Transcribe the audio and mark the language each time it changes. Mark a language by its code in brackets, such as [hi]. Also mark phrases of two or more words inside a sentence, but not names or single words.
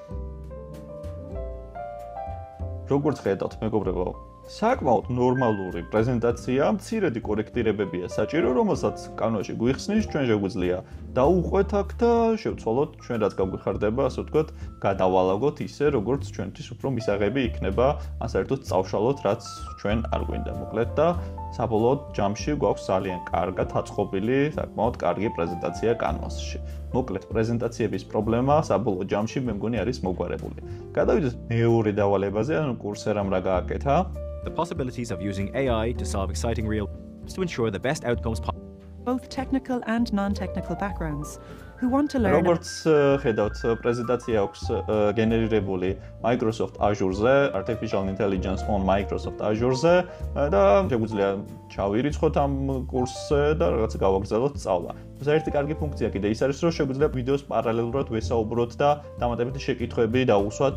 [ka] როგორც ხედავთ, მეგობრებო, საკმაოდ ნორმალური პრეზენტაცია, მცირედი კორექტირებებია საჭირო, რომელსაც Canvas-ში გვიხსნის, ჩვენ შეგვიძლია დაუყვეთ აქ და შევცვალოთ ჩვენ რაც გაგვიხარდება, ასე ვთქვათ, გადავალაგოთ ისე, როგორც ჩვენთვის უფრო მისაღები იქნება, ან საერთოდ წავშალოთ, რაც ჩვენ არ გვინდა. მოკლედ და საბოლოოდ ჯამში გვაქვს ძალიან კარგად აწყობილი, საკმაოდ კარგი პრეზენტაცია Canvas-ში. მოკლედ პრეზენტაციების პრობლემა საბოლოო ჯამში მე მგონი არის მოგვარებული. გადავიდეთ მეორე დავალებაზე, ანუ კურსერამ რა გააკეთა. [en] The possibilities of using AI to solve exciting real problems to ensure the best outcomes possible. Both technical and non-technical backgrounds who want to learn. [ka] როგორც ხედავთ, პრეზენტაცია აქვს გენერირებული Microsoft Azure-ზე, Artificial Intelligence on Microsoft Azure-ზე და შეგვიძლია ჩავირიცხოთ ამ კურსზე და რაღაც გავაგრძელოთ სწავლა. ერთი კარგი ფუნქცია კიდე ის არის, რომ შეგვიძლია ვიდეოს პარალელურად ვესაუბროთ და დამატებითი შეკითხვები დავუსვათ.